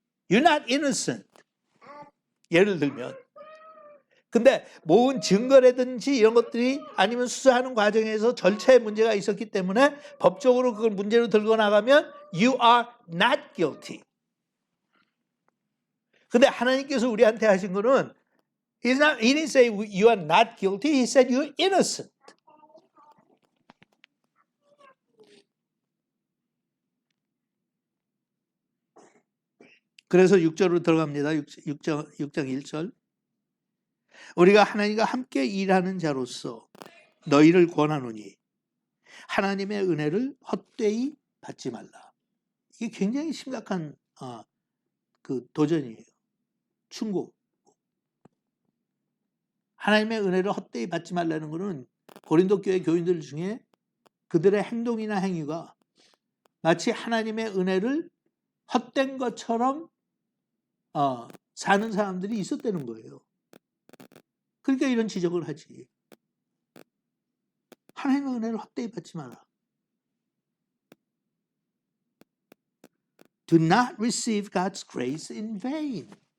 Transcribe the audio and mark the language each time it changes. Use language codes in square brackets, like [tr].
[en] You're not innocent. [ko] 예를 들면. 근데 모은 증거라든지 이런 것들이 아니면 수사하는 과정에서 절차에 문제가 있었기 때문에 법적으로 그걸 문제로 들고 나가면 [en] you are not guilty. [ko] 근데 하나님께서 우리한테 하신 거는 [en] he didn't say you are not guilty. He said you're innocent. [ko] 그래서 6절로 들어갑니다. 6장 1절. 우리가 하나님과 함께 일하는 자로서 너희를 권하노니 하나님의 은혜를 헛되이 받지 말라. 이게 굉장히 심각한 그 도전이에요. 충고. 하나님의 은혜를 헛되이 받지 말라는 것은 고린도 교회 교인들 중에 그들의 행동이나 행위가 마치 하나님의 은혜를 헛된 것처럼 사는 사람들이 있었다는 거예요. 그러니까 이런 지적을 하지. 하나님의 은혜를 헛되이 받지 마라. [en] Do not receive God's grace in vain.